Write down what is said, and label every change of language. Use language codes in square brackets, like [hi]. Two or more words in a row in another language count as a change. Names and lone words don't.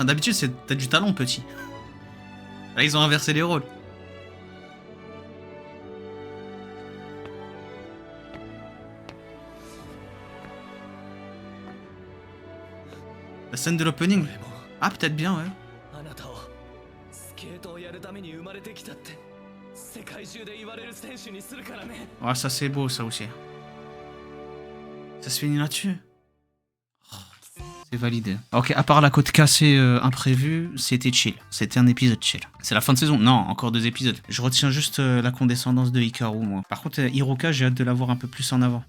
[fr] D'habitude, c'est t'as du talent, petit. Là, ils ont inversé les rôles. La scène de l'opening. [ja] 俺も [fr] Ah, peut-être bien, ouais. [ja] あなたをスケートをやるために生まれてきたって世界中で言われる選手にするからね。 [fr] Ouais, ça c'est beau, ça aussi. Ça se finit là-dessus. C'est validé. Ok, à part la côte cassée imprévue, c'était chill. C'était un épisode chill. C'est la fin de saison. Non, encore 2 épisodes. Je retiens juste la condescendance de Hikaru, moi. Par contre, Hiroka, j'ai hâte de la voir un peu plus en avant.